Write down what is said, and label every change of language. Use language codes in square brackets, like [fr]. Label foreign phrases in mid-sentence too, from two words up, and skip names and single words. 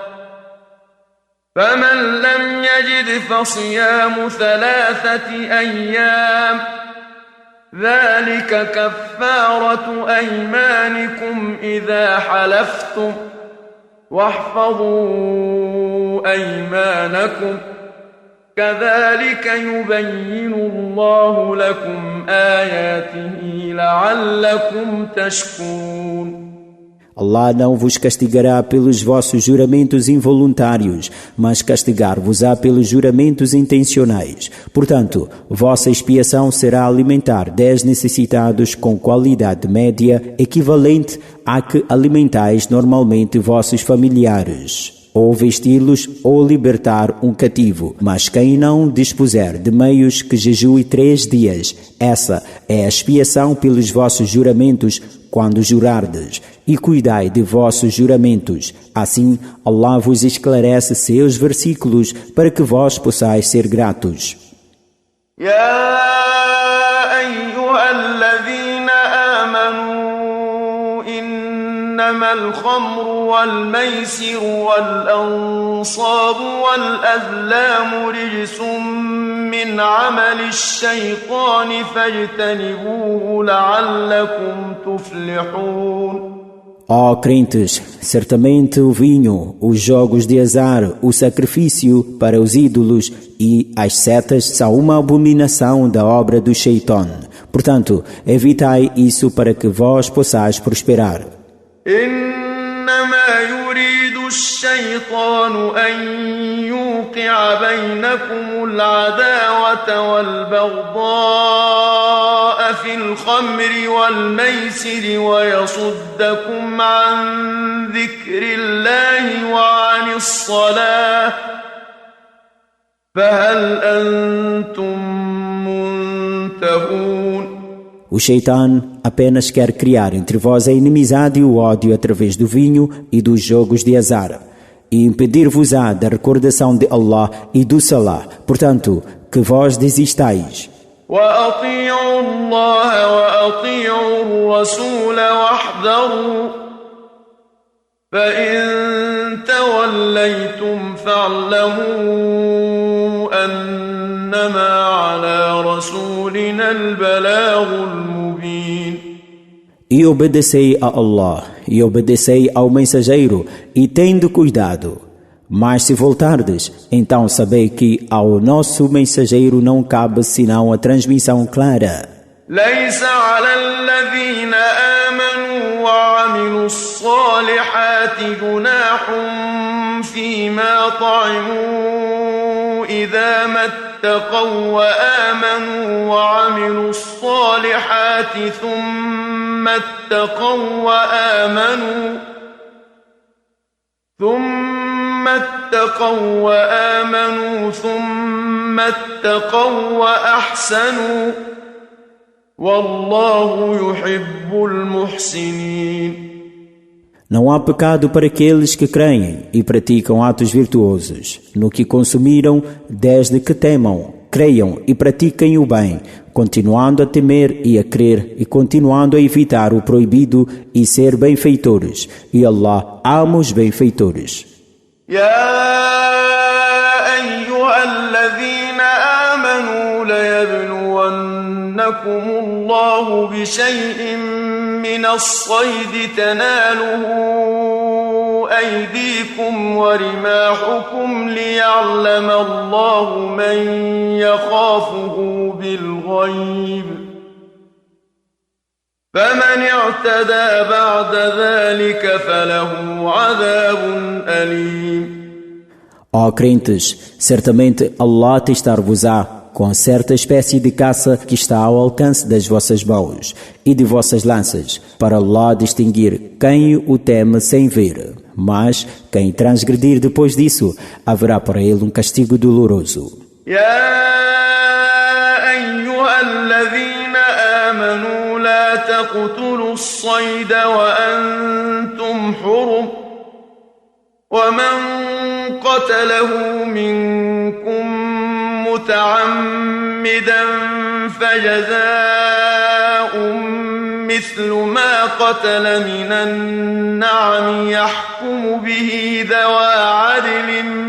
[ar] فمن لم يجد فصيام 3 أيام ذلك كفارة أيمانكم إذا حلفتم واحفظوا أيمانكم كذلك يبين الله لكم آياته لعلكم تشكرون. [pt] Allah não vos castigará pelos vossos juramentos involuntários, mas castigar-vos-á pelos juramentos intencionais. Portanto, vossa expiação será alimentar 10 necessitados com qualidade média equivalente à que alimentais normalmente vossos familiares, ou vesti-los ou libertar um cativo. Mas quem não dispuser de meios, que jejue 3 dias. Essa é a expiação pelos vossos juramentos quando jurardes, e cuidai de vossos juramentos. Assim, Allah vos esclarece seus versículos para que vós possais ser gratos. [ar] يا أيها الذين آمنوا إن إنما الخمر والميسر والأنصاب والأزلام رجس من عمل الشيطان فاجتنبوه لعلكم تفلحون. [pt] Ó crentes, certamente o vinho, os jogos de azar, o sacrifício para os ídolos e as setas são uma abominação da obra do Shaitan. Portanto, evitai isso para que vós possais prosperar. [ar] إنما يريد الشيطان أن يوقع بينكم العداوة والبغضاء في الخمر والميسر ويصدكم عن ذكر الله وعن الصلاة فهل أنتم منتهون. [pt] O Shaitan apenas quer criar entre vós a inimizade e o ódio através do vinho e dos jogos de azar, e impedir-vos-á da recordação de Allah e do Salah. Portanto, que vós desistais. [ar] وأطيعوا الله وأطيعوا الرسول واحذروا فإن توليتم فاعلموا أنما على رسولنا البلاغ المبين. [pt] E obedecei a Allah, e obedecei ao mensageiro, e tende cuidado. Mas se voltardes, então sabei que ao nosso mensageiro não cabe senão a transmissão clara. [ar] ليس على الذين آمنوا وعملوا الصالحات جناح فيما طعموا إذا ما اتقوا وآمنوا وعملوا الصالحات ثم اتقوا وآمنوا ثم اتقوا وأحسنوا والله يحب المحسنين. [pt] Não há pecado para aqueles que creem e praticam atos virtuosos, no que consumiram, desde que temam, creiam e pratiquem o bem, continuando a temer e a crer e continuando a evitar o proibido e ser benfeitores. E Allah ama os benfeitores. [ar] يا أيها الذين آمنوا ليبلونكم الله بشيء من الصيد تناله أيديكم ورماحكم ليعلم الله من يخافه بالغيب فمن اعتدى بعد ذلك فله عذاب أليم. [pt] Ó crentes, certamente Allah testar-vos-á com certa espécie de caça que está ao alcance das vossas mãos e de vossas lanças, para Allah distinguir quem o teme sem ver. Mas quem transgredir depois disso, haverá para ele um castigo doloroso. [ar] لا تقتلوا الصيد وأنتم حرم ومن قتله منكم متعمدا فجزاء مثل ما قتل من النعم يحكم به ذوى عدل